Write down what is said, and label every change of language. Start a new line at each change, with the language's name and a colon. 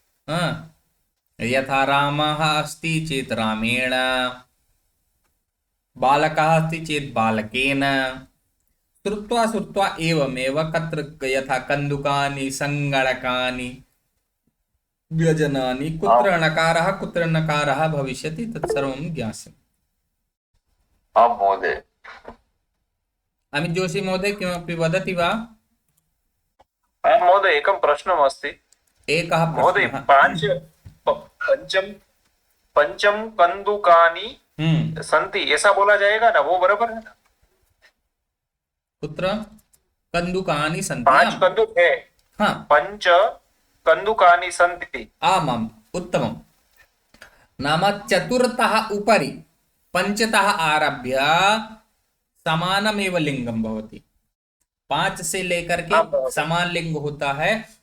Sanskrit: हा, यथा रामः अस्ति चेत् रामेण, बालकः अस्ति चेत् बालकेन। श्रुत्वा श्रुत्वा एवमेव कत्र यथा कन्दुकानि सङ्गणकानि व्यजनानि कुत्र णकारः कुत्र नकारः भविष्यति तत्सर्वं ज्ञास्यम्। आम् महोदय। अमित जोशी महोदय किमपि वदति वा? महोदय एकं प्रश्नमस्ति एकः महोदय। प्रश्नः। पंचम पंचम कंदुकानि संति
Hindi: ऐसा बोला जाएगा ना, वो बराबर है ना?
Sanskrit: कुत्र कन्दुकानि सन्ति?
Hindi: 5 कंदुक है, हाँ,
Sanskrit: 5 कंदुकानि संति। आमाम्, उत्तमं। नाम चतुर्थः उपरि पञ्चतः आरभ्य समानमेव लिंगम भवति।
Hindi: 5 से लेकर के समान लिंग होता है।